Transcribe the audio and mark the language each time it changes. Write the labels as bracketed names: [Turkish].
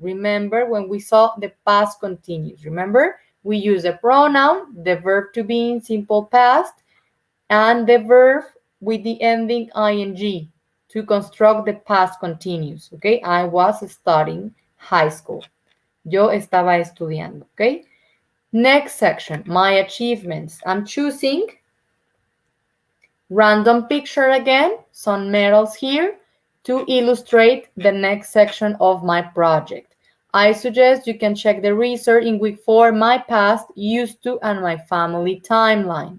[English] Remember when we saw the past continuous? Remember? We use the pronoun, the verb to be in simple past, and the verb with the ending ing to construct the past continuous, okay? I was studying high school. [Spanish] Yo estaba estudiando, okay? [English] Next section, my achievements. I'm choosing random picture again, some medals here to illustrate the next section of my project. I suggest you can check the research in week 4, my past, used to, and my family timeline.